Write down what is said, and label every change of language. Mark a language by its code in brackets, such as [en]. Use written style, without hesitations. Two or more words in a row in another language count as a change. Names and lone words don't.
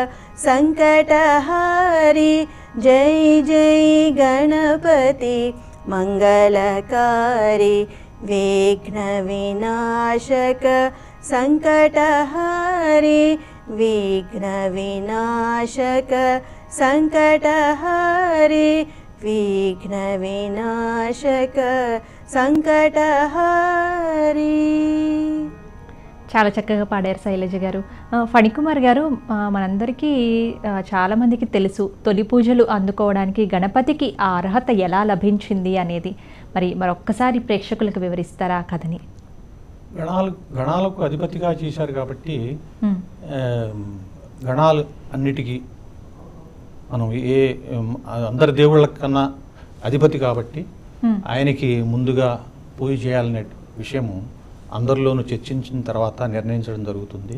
[hi] संकटहारी जय जय गणपति मंगलकारी विघ्न विनाशक संकटहारी विघ्न विनाशक संकटहारी विघ्न विनाशक संकटहारी. [te] చాలా చక్కగా పాడారు శైలజ గారు. ఫణికుమార్ గారు, మనందరికీ చాలామందికి తెలుసు తొలి పూజలు అందుకోవడానికి గణపతికి ఆ అర్హత ఎలా లభించింది అనేది. మరొక్కసారి ప్రేక్షకులకు వివరిస్తారా ఆ కథని? గణాలకు అధిపతిగా చేశారు కాబట్టి గణాలు అన్నిటికీ మనం అందరి దేవుళ్ళ కన్నా అధిపతి కాబట్టి ఆయనకి ముందుగా పూజ చేయాలనే విషయము అందరిలోనూ చర్చించిన తర్వాత నిర్ణయించడం జరుగుతుంది.